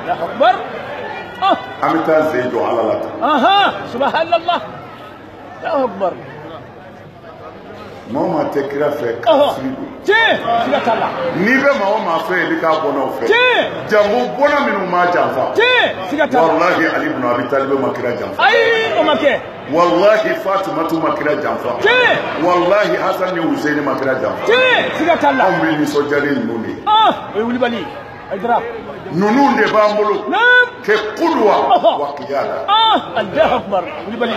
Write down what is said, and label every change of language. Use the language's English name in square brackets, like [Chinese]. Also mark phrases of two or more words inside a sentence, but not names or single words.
[Bambara] an bɛ taa sen jɔ Ala la tan [Arabic] سبحان الله الله أكبر [Bambara] maa o maa tɛ kira fɛ kafiri don siga t'a la n'i bɛ maa o maa fɛ yen i bɛ k'a bɔnaw fɛ jango bɔna minnu ma janfa siga t'a la wallahi Ali ibn Abi Talib ma kira janfa ayi o ma kɛ wallahi Fatumatu ma kira janfa wallahi Hasan ni Husaini ma kira janfa siga t'a la anw bɛ nisɔndiyalen ninnu de ye o ye wulibali Haidara ninnu de b'an bolo kɛ [Arabic] قدوة وقيادة الله أكبر wulibali